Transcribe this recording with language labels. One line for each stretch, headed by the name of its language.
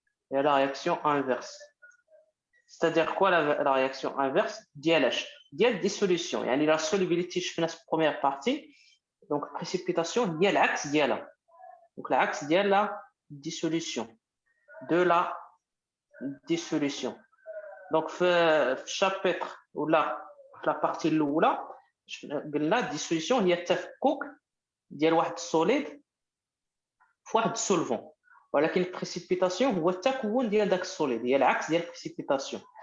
French: Il y a la réaction inverse. C'est-à-dire quoi la réaction inverse?
Arabic: ديال dissolution. يعني
French: la solubilité
Arabic: شفنا في
French: première partie.
Arabic: Donc précipitation هي العكس ديالها. Donc العكس ديال la dissolution.
French: De la dissolution.
Arabic: Donc في chapitre ولا في
French: la partie
Arabic: الاولى قلنا dissolution هي التفكك ديال واحد السوليد في واحد السولفون. ولكن البريسيبيتاسيون هو التكون ديال داك السوليد، هي العكس ديال البريسيبيتاسيون.